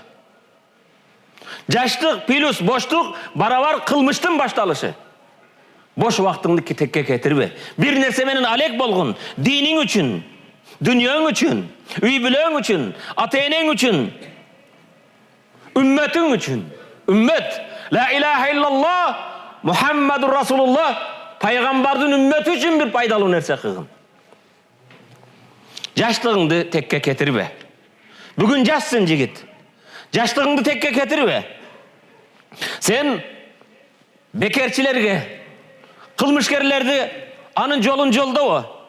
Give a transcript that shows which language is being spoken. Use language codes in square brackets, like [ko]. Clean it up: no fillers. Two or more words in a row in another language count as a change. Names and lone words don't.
[ky] Жаштык плюс боштук барабар кылмыштын башталышы. Бош вактыңды текке кетирбе. Бир нерсе менен алек болгон, диниң үчүн, дүнүйөң үчүн, үй бүлөң үчүн, ата-энең үчүн, үммөтүң үчүн. Үммөт, [ar] لا إله إلا الله، محمد رسول الله, [ky] пайгамбардын үммөтү үчүн бир пайдалуу нерсе кылгын. Жаштыгыңды текке кетирбе. Бүгүн жассың жигит. Жаштыгыңды текке кетирбе. Сен бекерчилерге, кылмышкерлерди анын жолун жолдобо.